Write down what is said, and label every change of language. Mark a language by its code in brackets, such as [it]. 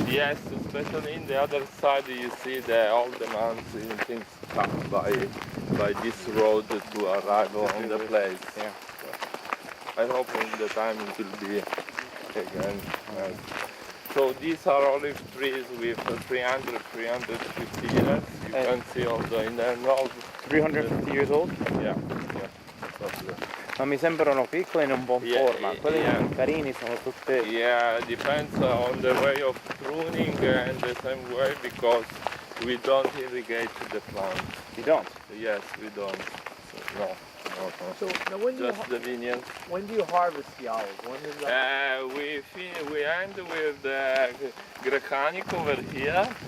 [en] Yes, especially in the other side you see all the mountains cut by this road to arrive on the place. Yeah. I hope in the time it will be again. So these are olive trees with 350 years. You can see also in the north. 350 years old? Yeah. Exactly. [it] Ma mi sembrano piccoli in un buon forma, quelli carini sono tutte... [en] Yeah, depends on the way of pruning and the same way because we don't irrigate the plant. You don't? Yes, we don't. So, no. Okay. So now when do just the vineyards. when do you harvest the olives? When is that? We end with the Grecanic over here.